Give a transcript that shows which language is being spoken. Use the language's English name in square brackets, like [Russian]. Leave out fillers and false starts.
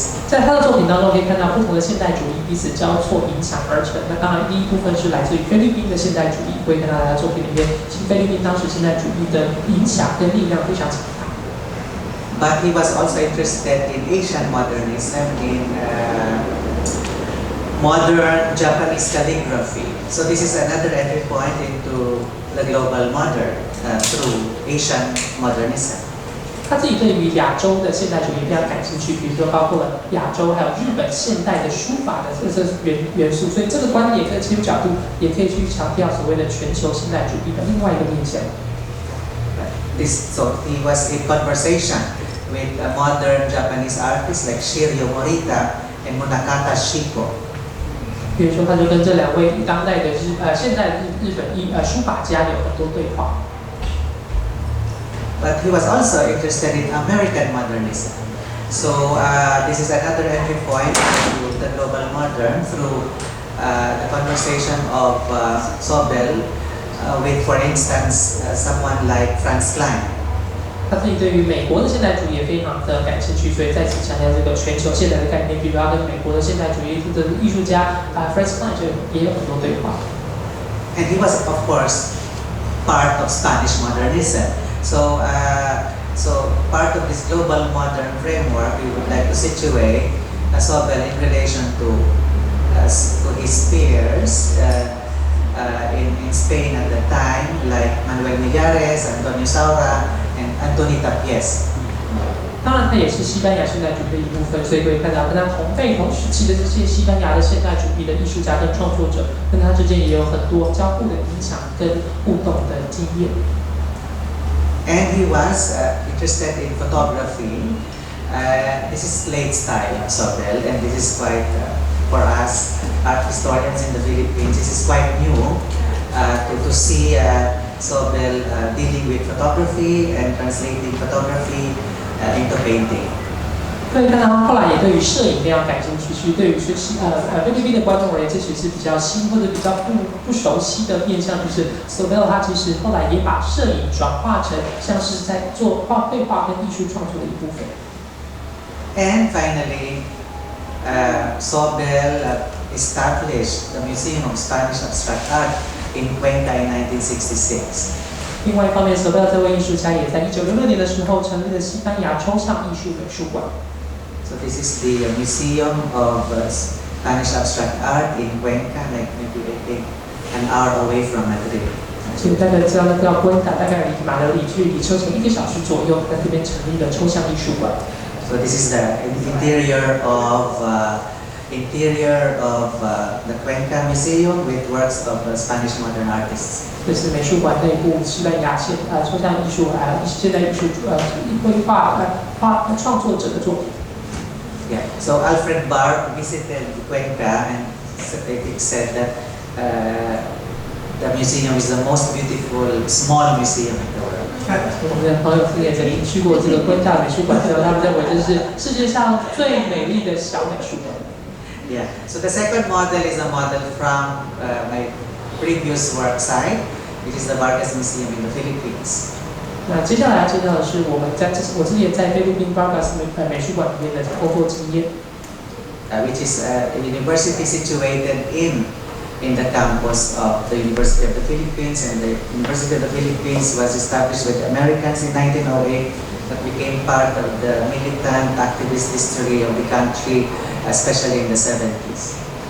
[Chinese] 在他的作品当中可以看到不同的现代主义彼此交错影响而成。那当然第一部分是来自于菲律宾的现代主义，会看到他的作品里面，菲律宾当时现代主义的影响跟力量非常强大。 [English] But he was also interested in Asian modernism in modern Japanese calligraphy. So this is another entry point into the global modern through Asian modernism. [Chinese] 他自己对于亚洲的现代主义非常感兴趣，比如说包括了亚洲还有日本现代的书法的这元素，所以这个观点跟切入角度也可以去强调所谓的全球现代主义的另外一个面向。 [English] So he was in conversation with modern Japanese artists like Shirio Morita and Munakata Shiko. [Chinese] 比如说，他就跟这两位当代的现代日本书法家有很多对话。 [English] But he was also interested in American modernism. So this is another entry point to the global modern through the conversation of Sobel with, for instance, someone like Franz Klein. [Chinese] 他自己对于美国的现代主义也非常的感兴趣，所以再次强调这个全球现代的概念。比如他跟美国的现代主义的艺术家Franz Klein 也有很多对话。 [English] And he was, of course, part of Spanish modernism. So part of this global modern framework, we would like to situate Sobel in relation to his peers in Spain at the time, like Manuel Millares, Antonio Saura, and Antoni Tapies. [Chinese] 当然，他也是西班牙现代主义的一部分，所以可以看到跟他同辈同时期的这些西班牙的现代主义的艺术家跟创作者，跟他之间也有很多交互的影响跟互动的经验。 [English] And he was interested in photography. This is late style of Sobel, and this is quite, for us art historians in the Philippines, this is quite new to see Sobel dealing with photography and translating photography into painting. [Chinese] 可以看到，他后来也对于摄影非常感兴趣。其实对于菲律宾的观众而言，这其实是比较新或者比较不熟悉的面向，就是 Sobel 他其实后来也把摄影转化成像是在做绘画跟艺术创作的一部分。 [English] And finally, Sobel established the Museum of Spanish Abstract Art in Cuenca in 1966. [Chinese] 另外一方面，Sobel 这位艺术家也在1966年的时候成立了西班牙抽象艺术美术馆。 [English] So this is the Museum of Spanish Abstract Art in Cuenca, like maybe I think an hour away from Madrid. [Chinese] 所以大概知道那个Cuenca大概离马德里距离车程1个小时左右，在这边成立了抽象艺术馆。 [English] So this is the interior of the Cuenca Museum with works of Spanish modern artists. [Chinese] 这是美术馆内部西班牙抽象艺术现代艺术绘画创作者的作品。 [English] Yeah. So Alfred Barr visited Cuenca and said that the museum is the most beautiful small museum in the world. [Chinese] 我们的朋友也曾经去过这个Cuenca美术馆之后，他们认为这是世界上最美丽的小美术馆。 [English] Yeah. So the second model is a model from my previous work site, which is the Vargas Museum in the Philippines. [Chinese] 那接下来要介绍的是我自己也在菲律宾 Vargas 美术馆里面的工作经验。 [English] Which is a university situated in the campus of the University of the Philippines, and the University of the Philippines was established with Americans in 1908, but became part of the militant activist history of the country, especially in the 70s.